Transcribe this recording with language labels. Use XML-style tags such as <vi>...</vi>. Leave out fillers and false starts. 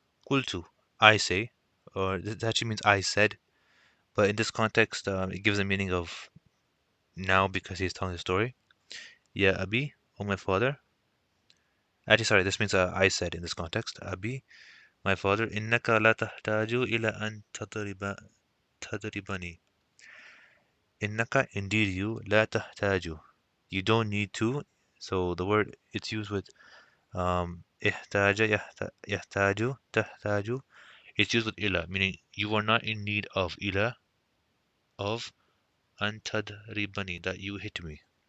<en>قلت, I say, or that actually means I said, but in this context, it gives a meaning of now because he's telling the story.</en> <ar>Ya Abi,</ar> <en>oh my father. Actually, sorry, this means I said in this context. Abi, my father.</en> <ar>إنك لا تحتاج إلى أن تضربني. إنك,</ar> <en>indeed you,</en> <ar>لا تحتاج.</ar> <en>You don't need to. So the word it's used with</en> <ar>احتاج, يحتاج, تحتاج.</ar> <en>It's used with إلى, meaning you are not in need of إلى, of</en> <ar>أن تضربني,</ar> <en>that you hit me.</en>